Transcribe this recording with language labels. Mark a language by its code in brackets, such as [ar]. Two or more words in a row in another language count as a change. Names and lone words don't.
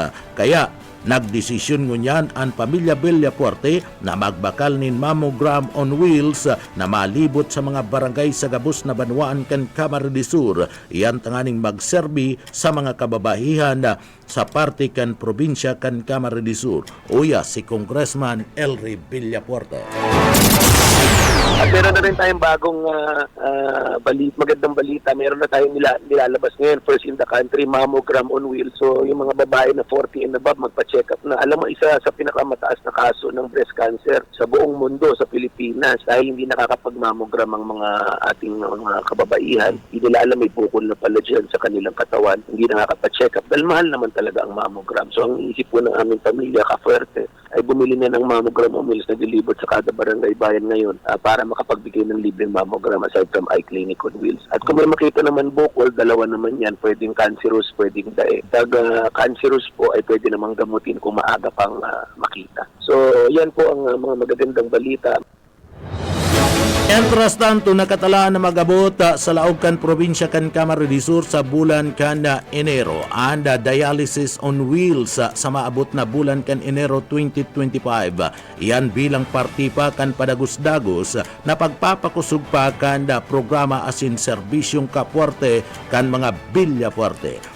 [bik] Kaya nagdesisyon ngunyan ang pamilya Villafuerte na magbakal nin mammogram on wheels na malibot sa mga barangay sa gabos na banwaan kan Kamara de Sur. Iyan tanganing magserbi sa mga kababahihan sa parte kan probinsya kan Kamara de Sur. Uya si Congressman Elry Villafuerte. [tl] At meron na rin tayong bagong magandang balita. Meron na tayong nilalabas ngayon, [en] first in the country, mammogram on wheels. [tl] So yung mga babae na [en] 40 and above, [tl] magpa-check up na. Alam mo, isa sa pinakamataas na kaso ng [en] breast cancer [tl] sa buong mundo, sa Pilipinas, dahil hindi nakakapag-mammogram ang mga ating mga kababaihan. Hindi nila alam, may bukol na pala dyan sa kanilang katawan. Hindi nakakapa-check up. Dahil mahal naman talaga ang mammogram. So ang isip po ng aming pamilya, Kafuerte, ay bumili na ng [en] mammogram on wheels [tl] na delivered sa kada barangay bayan ngayon para makapagbigay ng libreng mammogram [en] aside from iClinic on wheels. [tl] At kung may makita naman bukol, dalawa naman yan, pwedeng cancerous, pwedeng dae. Cancerous po ay pwede namang gamutin kung maaga pang makita. So yan po ang mga magagandang balita. [es] Mientras tanto, [bik] nakatalaan na mag-abot sa laog kan probinsya kan Kamara de Sur sa bulan kan Enero and [en] dialysis on wheels [bik] sa maabot na bulan kan Enero 2025. Iyan bilang parti pa kan padagos-dagos na pagpapakusog pa kan programa asin serbisyong Kafuerte kan mga Villafuerte.